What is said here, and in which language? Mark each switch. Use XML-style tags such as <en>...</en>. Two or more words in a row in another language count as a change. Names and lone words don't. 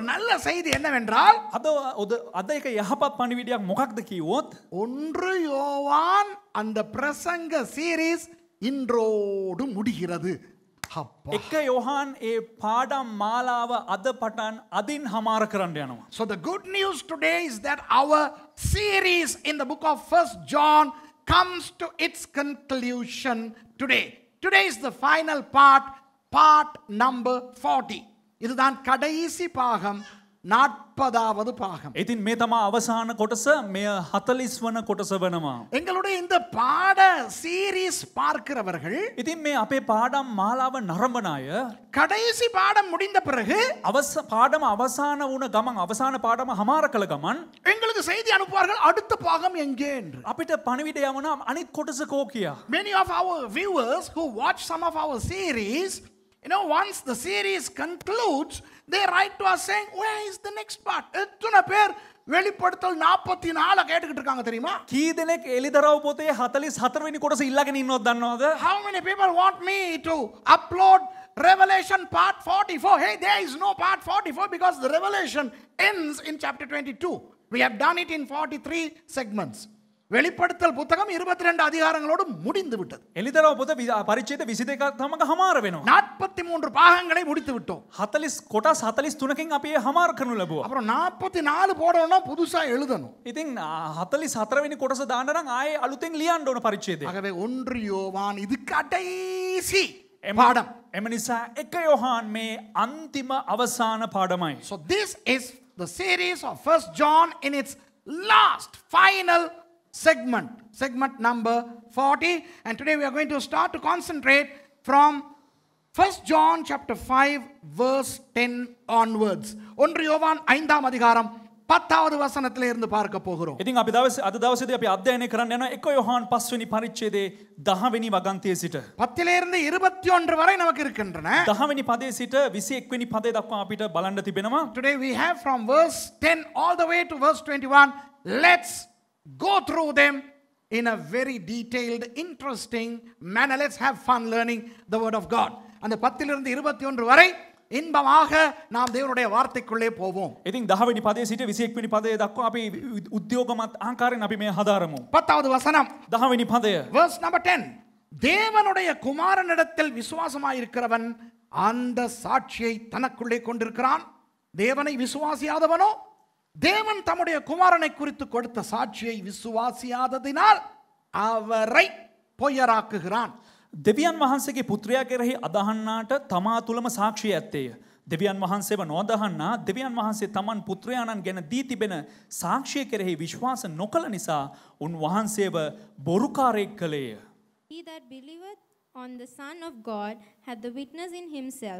<ta>நல்ல செய்தி என்னவென்றால்</ta> <si>අද එක යහපත් පණිවිඩයක් මොකක්ද කිව්වොත්</si> <ta>1 யோவான் அந்த பிரசங்க சீரிஸ் இன்றோடு முடிகிறது. அப்பா.</ta> <si>එක යොහාන් ඒ පාඩම් මාලාව අද පටන් අදින් හමාර කරන්න යනවා.</si> <en>So the good news today is that our series in the book of 1 John comes to its conclusion today. Today is the final part number 40.</en> <ta>இதுதான் கடைசி பாகம் 40வது பாகம்.</ta> <si>ඉතින් මේ තමයි අවසාන කොටස මෙය 40 වන කොටස වෙනවා.</si> <ta>எங்களுடைய இந்த பாட சீரிஸ் பார்க்கிறவர்கள்</ta> <si>ඉතින් මේ අපේ පාඩම් මාලාව නරඹන අය</si> <ta>கடைசி பாடம் முடிந்த பிறகு</ta> <si>පාඩම අවසාන වුණ ගමන් අවසාන පාඩම හමාර කළ ගමන්</si> <ta>எங்களுக்கு செய்தி அனுப்புவார்கள் அடுத்த பாகம் எங்கே என்று.</ta> <si>අපිට පණිවිඩය යවනවා අනිත් කොටස කෝ කියා.</si> <en>Many of our viewers who watch some of our series, once the series concludes, they write to us saying, where is the next part?</en> <ta>எத்தனை பேர் வெளிப்படுத்தல் 44 கேட்டுக்கிட்டு இருக்காங்க தெரியுமா?</ta> <si>කී දෙනෙක් එලිදරව් පොතේ 44 වෙනි කොටස ඉල්ලගෙන ඉන්නවද දන්නවද?</si> <en>How many people want me to upload Revelation part 44? Hey, there is no part 44 because the Revelation ends in chapter 22. We have done it in 43 segments.</en> <ta>வெளிப்படுத்தல் புத்தகம் 22 அதிகாரங்களோடு முடிந்து விட்டது.</ta> <si>එලිදරව් පොත පරිච්ඡේද 22ක් තමක හමාර වෙනවා.</si> <ta>43 பாகங்களை முடித்து விட்டோம்.</ta> <si>40 කොටස් 43කින් අපි හමාර කරනු ලැබුවා.</si> <ta>அப்புறம் 44 போடணும்னா புதுசா எழுதணும்.</ta> <si>ඉතින් 44 වෙනි කොටස දාන්න නම් ආයේ අලුතෙන් ලියන්න ඕන පරිච්ඡේදය.</si> <ta>ஆகவே 1 யோவான் இது கடைசி பாடம்.</ta> <si>එම නිසා 1 යොහාන් මේ අන්තිම අවසාන පාඩමයි.</si> <en>So this is the series of 1 John in its last final segment number 40, and today we are going to start to concentrate from 1 John chapter 5 verse 10 onwards.</en> <ta>1 யோவான் 5ஆம் அதிகாரம் 10வது வசனத்திலே இருந்து பார்க்க போகிறோம்.</ta> <si>ඉතින් අපි අද දවසේදී අපි අධ්‍යයනය කරන්න යනවා 1 යොහාන් 5 වෙනි පරිච්ඡේදයේ 10 වෙනි වගන්තියේ සිට</si> <ta>10 லிருந்து 21 வரை நமக்கு இருக்கின்றன.</ta> <si>10 වෙනි පදයේ සිට 21 වෙනි පදේ දක්වා අපිට බලන්න තිබෙනවා.</si> <en>Today we have from verse 10 all the way to verse 21. Let's go through them in a very detailed, interesting manner. Let's have fun learning the word of God.</en> <ta>அந்த 10 லிருந்து 21 வரை இன்பமாக நாம் தேவனுடைய வார்த்தைக்குள்ளே போவோம்.</ta> <si>ඉතින් 10 වෙනි පදයේ සිට 21 වෙනි පදයේ දක්වා අපි උද්‍යෝගමත් ආකාරයෙන් අපි මේ හදාරමු.</si> <ta>10வது வசனம்</ta> <si>10 වෙනි පදය.</si> <en>verse number 10.</en> <ta>தேவனுடைய குமாரனிடத்தில் விசுவாசமாயிருக்கிறவன் அந்த சாட்சியை தனக்குள்ளே கொண்டிருக்கிறான். தேவனை விசுவாசியாதவனோ தேவன் தம்முடைய குமாரனை குறித்து கொடுத்த சாட்சியை விசுவாசியாததினால் அவரை பொய்யராக்குகிறான்.</ta> <si>දෙවියන් වහන්සේගේ පුත්‍රයා කෙරෙහි අදහන්නාට තමා තුළම සාක්ෂිය ඇත්තේය. දෙවියන් වහන්සේව නොදහන්නා දෙවියන් වහන්සේ තමන් පුත්‍රයාණන් ගැන දී තිබෙන සාක්ෂිය කෙරෙහි විශ්වාස නොකළ නිසා උන්වහන්සේව බොරුකාරයෙක් කළේය.</si> <en>He that believeth on the Son of God hath the witness in himself.</en>